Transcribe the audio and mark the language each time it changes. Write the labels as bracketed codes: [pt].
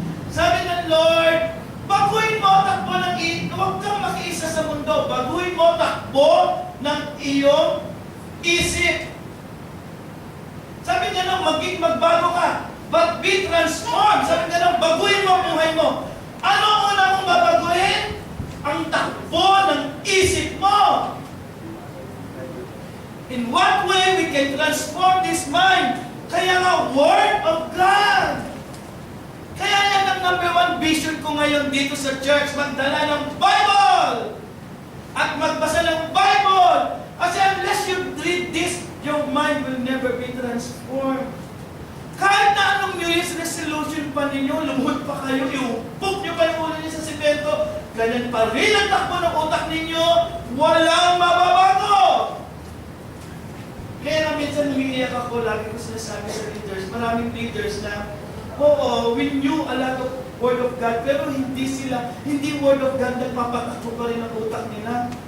[tl] Sabi ng Lord, baguhin mo takbo ng huwag kang makiisa sa mundo, baguhin mo takbo ng iyong isip. Sabi niya nang magbago ka, [en] but be transformed. [tl] Sabi niya nang baguhin mo ang buhay mo. Ano ang una mong babaguhin? Ang takbo ng isip mo. [en] In what way we can transform this mind? [tl] Kaya nga, Word of God. Kaya yan ang number 1 vision ko ngayon dito sa church, magdala ng Bible! At magbasa ng Bible! [en] Kasi unless you read this, your mind will never be transformed. [tl] Kahit na anong New Year's resolution pa ninyo, lumuhod pa kayo, iupok nyo pa yung ulo niyo sa simento, ganyan pa rin ang takbo ng utak ninyo, walang mababago! Kaya na minsan umiiyak ako, lagi ko sinasabi sa leaders, maraming leaders na, oo, [en] we knew a lot of Word of God, [tl] pero hindi Word of God, nagpapatakbo pa rin ang utak nila.